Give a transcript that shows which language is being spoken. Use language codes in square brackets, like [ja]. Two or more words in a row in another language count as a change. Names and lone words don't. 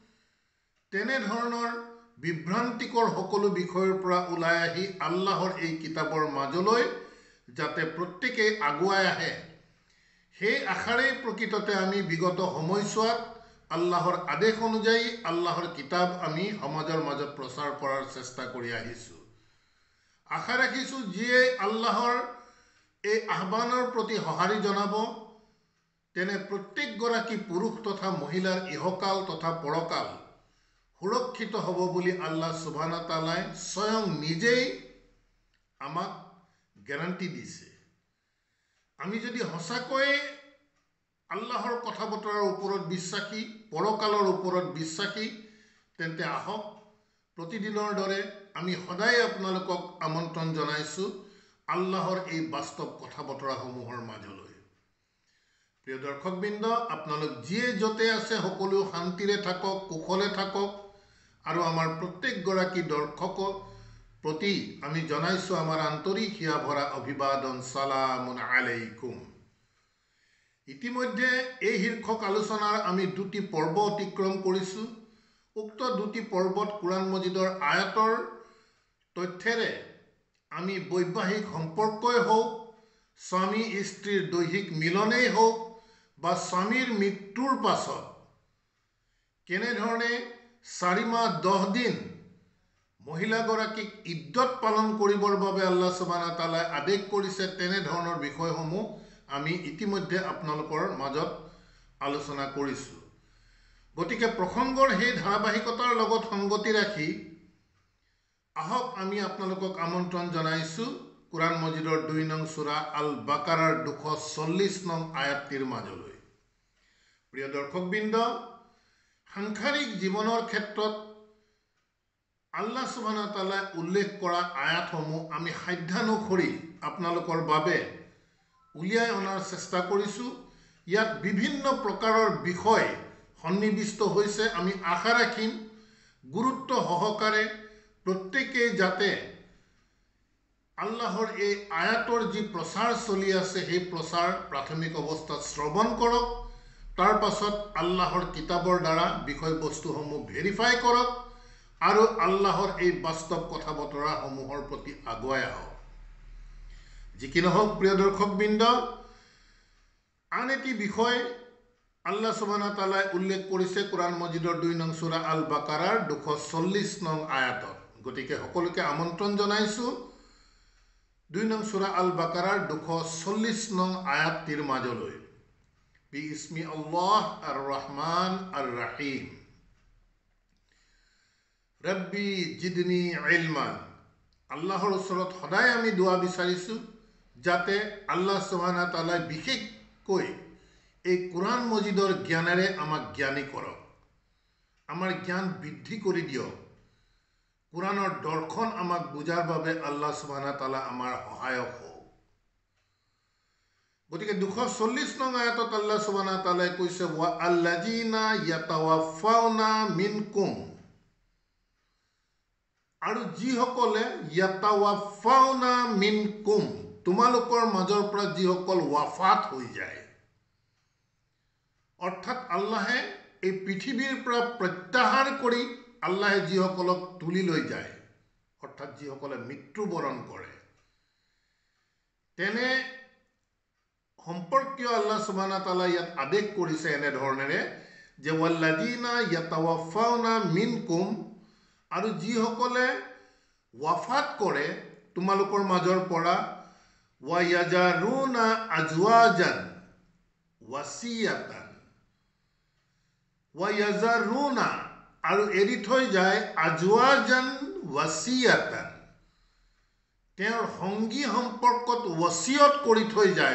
[as] তেনেধৰণৰ বিভ্ৰান্তিকৰ সকলো বিষয়ৰ পৰা ওলাই আহি আল্লাহৰ এই কিতাপৰ মাজলৈ যাতে প্ৰত্যেকেই আগুৱাই আহে সেই আশাৰেই প্ৰকৃততে আমি বিগত সময়ছোৱাত আল্লাহৰ আদেশ অনুযায়ী আল্লাহৰ কিতাপ আমি সমাজৰ মাজত প্ৰচাৰ কৰাৰ চেষ্টা কৰি আহিছোঁ। আশা ৰাখিছোঁ যিয়ে আল্লাহৰ এই আহ্বানৰ প্ৰতি সঁহাৰি জনাব তেনে প্ৰত্যেকগৰাকী পুৰুষ তথা মহিলাৰ ইহকাল তথা পৰকাল সুৰক্ষিত হ'ব বুলি [ar] الله سبحانه وتعالى [as] স্বয়ং নিজেই আমাক গ্যাৰাণ্টি দিছে। আমি যদি সঁচাকৈয়ে আল্লাহৰ কথা বতৰাৰ ওপৰত বিশ্বাসী, পৰকালৰ ওপৰত বিশ্বাসী, তেন্তে আহক প্ৰতিদিনৰ দৰে আমি সদায় আপোনালোকক আমন্ত্ৰণ জনাইছোঁ আল্লাহৰ এই বাস্তৱ কথা বতৰাসমূহৰ মাজলৈ। প্ৰিয় দৰ্শকবৃন্দ, আপোনালোক যিয়ে য'তে আছে সকলো শান্তিৰে থাকক, কুশলে থাকক আৰু আমাৰ প্ৰত্যেকগৰাকী দৰ্শকৰ প্ৰতি আমি জনাইছোঁ আমাৰ আন্তৰিক হিয়া ভৰা অভিবাদন, [ar] سلام عليكم. [as] ইতিমধ্যে এই শীৰ্ষক আলোচনাৰ আমি দুটি পৰ্ব অতিক্ৰম কৰিছোঁ। উক্ত দুটি পৰ্বত কোৰাণ মজিদৰ আয়াতৰ তথ্যেৰে আমি বৈবাহিক সম্পৰ্কই হওক, স্বামী স্ত্ৰীৰ দৈহিক মিলনেই হওক বা স্বামীৰ মৃত্যুৰ পাছত কেনেধৰণে 4 মাহ 10 দিন মহিলাগৰাকীক ইদ্দত পালন কৰিবৰ বাবে [ar] الله سبحانه وتعالى [as] আদেশ কৰিছে, তেনেধৰণৰ বিষয়সমূহ আমি ইতিমধ্যে আপোনালোকৰ মাজত আলোচনা কৰিছোঁ। গতিকে প্ৰসংগৰ সেই ধাৰাবাহিকতাৰ লগত সংগতি ৰাখি আহক আমি আপোনালোকক আমন্ত্ৰণ জনাইছোঁ কোৰাণ মজিদৰ 2 নং সূৰা আল বাকাৰাৰ 240 নং আয়াতটিৰ মাজলৈ। প্ৰিয় দৰ্শকবৃন্দ, সাংসাৰিক জীৱনৰ ক্ষেত্ৰত [ar] الله سبحانه وتعالى [as] উল্লেখ কৰা আয়াতসমূহ আমি সাধ্যানুসৰি আপোনালোকৰ বাবে উলিয়াই অনাৰ চেষ্টা কৰিছোঁ। ইয়াত বিভিন্ন প্ৰকাৰৰ বিষয় সন্নিৱিষ্ট হৈছে। আমি আশা ৰাখিম গুৰুত্ব সহকাৰে প্ৰত্যেকেই যাতে আল্লাহৰ এই আয়াতৰ যি প্ৰচাৰ চলি আছে সেই প্ৰচাৰ প্ৰাথমিক অৱস্থাত শ্ৰৱণ কৰক, তাৰ পাছত আল্লাহৰ কিতাপৰ দ্বাৰা বিষয়বস্তুসমূহ ভেৰিফাই কৰক আৰু আল্লাহৰ এই বাস্তৱ কথা বতৰাসমূহৰ প্ৰতি আগুৱাই আহক। যি কি নহওক প্ৰিয় দৰ্শকবৃন্দ, আন এটি বিষয় [ar] الله سبحانه وتعالى [as] উল্লেখ কৰিছে কোৰাণ মজিদৰ 2 নং সূৰা আল বাকাৰাৰ 240 নং আয়াতত। গতিকে সকলোকে আমন্ত্ৰণ জনাইছোঁ 2 নং সূৰা আল বাকাৰাৰ 240 নং আয়াতটিৰ মাজলৈ। [ar] بسم الله الرحمن الرحيم. رب زدني علما. [as] আল্লাহৰ ওচৰত সদায় আমি দোৱা বিচাৰিছোঁ যাতে [ar] الله سبحانه وتعالى [as] বিশেষকৈ এই কোৰাণ মজিদৰ জ্ঞানেৰে আমাক জ্ঞানী কৰক, আমাৰ জ্ঞান বৃদ্ধি কৰি দিয়ক, কোৰাণৰ দৰ্শন আমাক বুজাৰ বাবে [ar] الله سبحانه وتعالى [as] আমাৰ সহায়ক হওক। গতিকে 240 নং আয়াতত [ar] الله سبحانه وتعالى [as] কৈছে [ar] والذين يتوفون منكم, [as] আৰু যিসকলে [ar] يتوفون منكم [as] তোমালোকৰ মাজৰ পৰা যিসকল ৱাফাত হৈ যায়, অৰ্থাৎ আল্লাহে এই পৃথিৱীৰ পৰা প্ৰত্যাহাৰ কৰি আল্লাহে যিসকলক তুলি লৈ যায়, অৰ্থাৎ যিসকলে মৃত্যুবৰণ কৰে, তেনে সম্পৰ্কীয় [ar] الله سبحانه وتعالى [as] ইয়াত আদেশ কৰিছে এনেধৰণেৰে যে [ar] والذين يتوفون منكم, [as] আৰু যিসকলে ৱাফাত কৰে তোমালোকৰ মাজৰ পৰা, [ar] ويذرون أزواجا وصية, [as] ওয়ায়াজাৰুনা আৰু এৰি থৈ যায়, [ar] أزواجا وصية [as] তেওঁৰ সংগী সম্পৰ্কত ৱসিয়ত কৰি থৈ যায়।